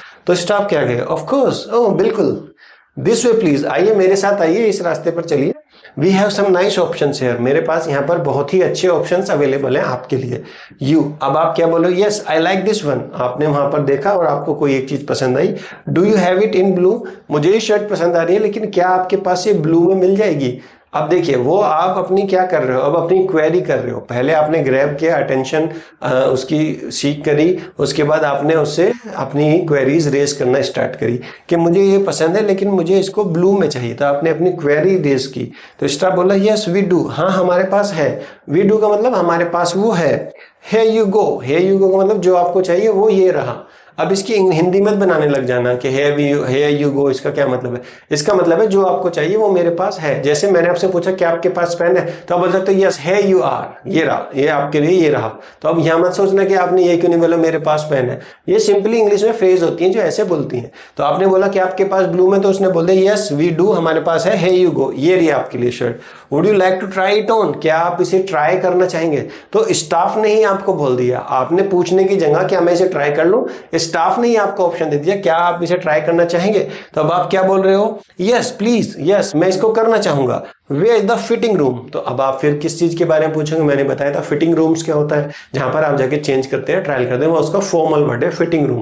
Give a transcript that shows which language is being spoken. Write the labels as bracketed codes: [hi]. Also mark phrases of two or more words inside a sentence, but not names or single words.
[hi] तो स्टाफ क्या कहे, [en] of course, [hi] ओह बिल्कुल, [en] this way please, [hi] आइए मेरे साथ आइए, इस रास्ते पर चलिए, [en] we have some nice options here, [hi] मेरे पास यहाँ पर बहुत ही अच्छे [en] options available [hi] हैं आपके लिए। यू, अब आप क्या बोलो, [en] yes I like this one. [hi] आपने वहां पर देखा और आपको कोई एक चीज पसंद आई। [en] do you have it in blue, [hi] मुझे ये शर्ट पसंद आ रही है, लेकिन क्या आपके पास ये ब्लू में मिल जाएगी? अब देखिए वो आप अपनी क्या कर रहे हो, अब अपनी क्वेरी कर रहे हो। पहले आपने ग्रैब किया, अटेंशन उसकी सीख करी, उसके बाद आपने उससे अपनी [en] queries raise [hi] करना स्टार्ट करी कि मुझे ये पसंद है लेकिन मुझे इसको ब्लू में चाहिए। तो आपने अपनी [en] query raise [hi] की, तो स्टाफ बोला [en] yes we do, [hi] हाँ हमारे पास है। [en] we do [hi] का मतलब हमारे पास वो है। [en] here you go, here you go [hi] का मतलब जो आपको चाहिए वो ये रहा। अब इसकी हिंदी मत बनाने लग जाना कि [en] here you go, [hi] इसका क्या मतलब है? इसका मतलब है जो आपको चाहिए वो मेरे पास है। जैसे मैंने आपसे पूछा कि आपके पास पेन है, तो आप बोल सकते हो [en] yes here you are, [hi] ये रहा, ये आपके लिए ये रहा। तो अब यहाँ मत सोचना कि आपने ये क्यों नहीं बोला मेरे पास पेन है। ये सिंपली इंग्लिश में फ्रेज होती है जो ऐसे बोलती हैं। तो आपने बोला कि आपके पास ब्लू में, तो उसने बोल दिया [en] yes we do, [hi] हमारे पास है, [en] here you go, [hi] ये रही आपके लिए शर्ट। [en] would you like to try it on, [hi] क्या आप इसे ट्राई करना चाहेंगे? तो स्टाफ ने ही आपको बोल दिया, आपने पूछने की जगह क्या मैं इसे ट्राई कर लूं, स्टाफ ने ही आपको ऑप्शन दे दिया, क्या आप इसे ट्राई करना चाहेंगे? तो अब आप क्या बोल रहे हो? [en] yes please, [hi] यस मैं इसको करना चाहूंगा। [en] where is the fitting room? [hi] तो अब आप फिर किस चीज के बारे में पूछेंगे? मैंने बताया था [en] fitting rooms [hi] क्या होता है, जहां पर आप जाके चेंज करते हैं, ट्रायल करते हैं, वो उसका [en] formal word [hi] है [en] fitting room.